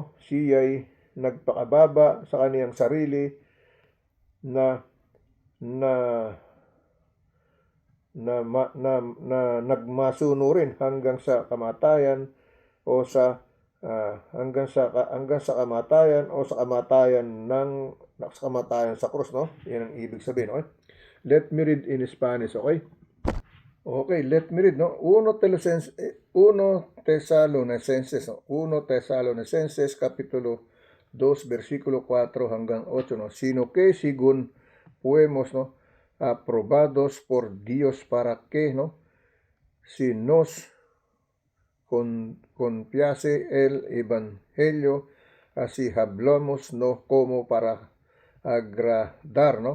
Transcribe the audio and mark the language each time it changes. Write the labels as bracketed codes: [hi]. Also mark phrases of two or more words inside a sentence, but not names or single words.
[tl] Siya'y nagpakababa sa kaniyang sarili na na nagmasuno rin hanggang sa kamatayan o sa hanggang sa kamatayan o sa kamatayan sa krus, no? Yan ang ibig sabihin, okay? [en] Let me read in Spanish, okay? Okay, let me read, [tl] no? 1 Tesalonicenses, no? 1 Tesalonicenses, kapitulo 2, versikulo 4 hanggang 8, no? [es] Sino que según fuemos, no? Aprobados por Dios para que, no? Si nos confiase el evangelio, así hablamos, no como para agradar, ¿no?